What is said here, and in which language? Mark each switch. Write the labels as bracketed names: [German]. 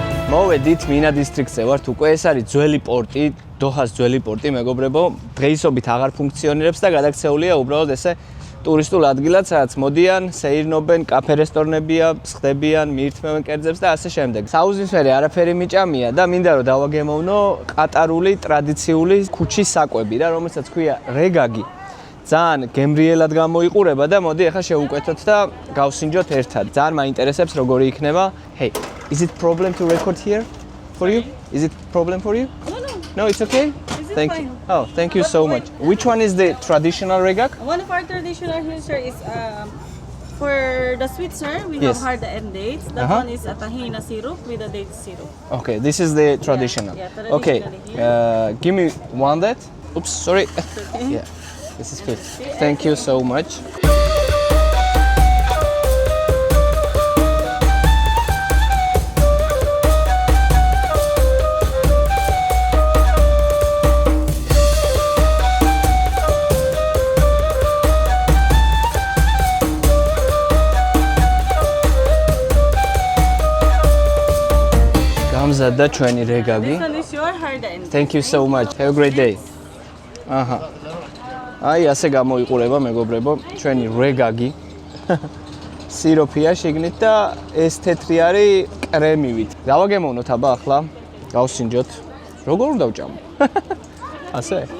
[Georgian] მოვედით მინა დისტრიქტზე ვართ უკვე ეს არის ძველი პორტი, დოჰას ძველი პორტი მეგობრებო, დღეისობით აღარ ფუნქციონირებს და გადაქცეულია უბრალოდ ესე ტურისტულ ადგილად, სადაც მოდიან, სეირნობენ, კაფე რესტორნებია, ხდებიან, მიირთმევენ კერძებს და ასე შემდეგ. საუზისფერი არაფერი მიჭამია და მინდა რომ დავაგემოვნო ყატარული ტრადიციული ქუჩის საკვები რა, რომელსაც ქვია რეგაგი. ძალიან გემრიელად გამოიყურება და მოდი ახლა შევუკვეთოთ და გავსინჯოთ ერთად. ძალიან მაინტერესებს როგორი იქნება. [English] Hey, is it problem to record here for you? Is it problem for you? No, it's okay. Thank you. Oh, thank you so much. Which one is the traditional regag? One of our traditional here, sir, is for the sweet, sir. We Yes. have hard and dates. That one is a tahina syrup with a date syrup. Okay, this is the traditional. yeah, Okay, traditionally, give me one that. Oops, sorry. Okay. Yeah, this is good. Thank you so much. [Georgian] გამზადდა ჩვენი რეგაგი. [English] This one is your hard and Thank you so much. Have a great day. აჰა. [Georgian] აი ასე გამოიყურება მეგობრებო ჩვენი რეგაგი. სიროფია შიგნით და ეს თეთრი არის კრემივით. დავაგემოვნოთ აბა ახლა. გავსინჯოთ. როგორ უნდა ვჭამო? ასე?